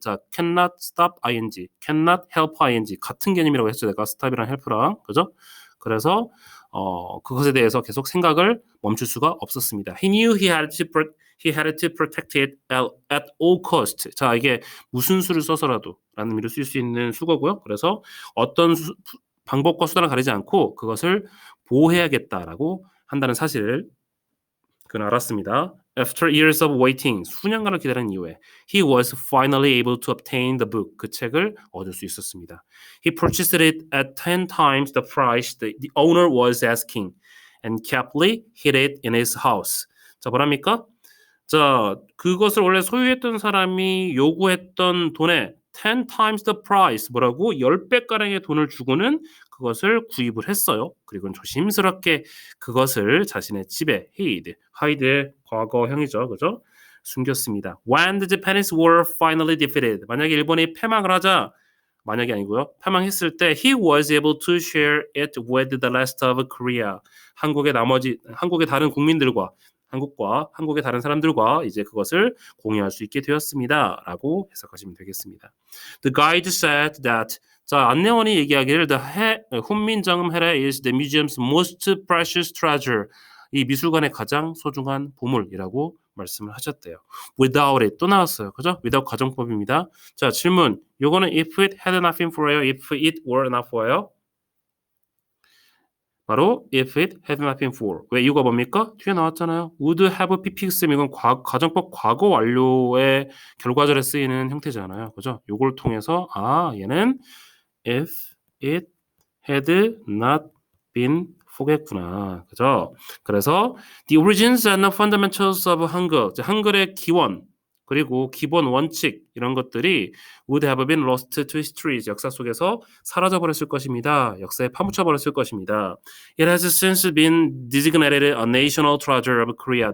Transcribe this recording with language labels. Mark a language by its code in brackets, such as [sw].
[ko] 자, [en] cannot stop ing, cannot help ing [ko] 같은 개념이라고 했죠. 내가 stop이랑 help랑, 그죠? 그래서 그것에 대해서 계속 생각을 멈출 수가 없었습니다. [en] He knew he had to protect it at all cost. [ko] 자, 이게 무슨 수를 써서라도 라는 의미로 쓸 수 있는 수거고요. 그래서 어떤 방법과 수단을 가리지 않고 그것을 보호해야겠다라고 한다는 사실을 그는 알았습니다. [en] After years of waiting, [ko] 수년간을 기다린 이후에 [en] he was finally able to obtain the book. [ko] 그 책을 얻을 수 있었습니다. [en] He purchased it at 10 times the price the owner was asking and carefully hid it in his house. [ko] 자, 뭐랍니까? 자, 그것을 원래 소유했던 사람이 요구했던 돈의 [en] 10 times the price, [ko] 뭐라고? 10배가량의 돈을 주고는 그것을 구입을 했어요. 그리고 조심스럽게 그것을 자신의 집에 hide의 과거형이죠. 그죠? 숨겼습니다. [en] When the Japanese were finally defeated. [ko] 만약에 일본이 패망을 하자, 만약이 아니고요. 패망했을 때 [en] he was able to share it with the rest of Korea. [ko] 한국의 다른 국민들과 한국의 다른 사람들과 이제 그것을 공유할 수 있게 되었습니다라고 해석하시면 되겠습니다. [en] The guide said that [ko] 자, 안내원이 얘기하기를 훈민정음 해례 [en] is the museum's most precious treasure. [ko] 이 미술관의 가장 소중한 보물이라고 말씀을 하셨대요. [en] Without it [ko] 또 나왔어요. 그죠? without 가정법입니다. 자, 질문. [en] 요거는 if it had not been for예요? if it were not for예요? 바로 if it had not been for. [ko] 왜 이유가 뭡니까? 뒤에 나왔잖아요. [en] would have be fixed. [ko] 이건 가정법 과거 완료의 결과절에 쓰이는 형태잖아요. 그죠? 요걸 통해서 얘는 if it had not been for겠구나. 그죠? [en] 그래서 the origins and the fundamentals of 한글. [ko] 한글의 기원 그리고 기본 원칙 이런 것들이 [en] would have been lost to history. [ko] 역사 속에서 사라져버렸을 것입니다. 역사에 파묻혀버렸을 것입니다. [en] It has since been designated a national treasure of Korea.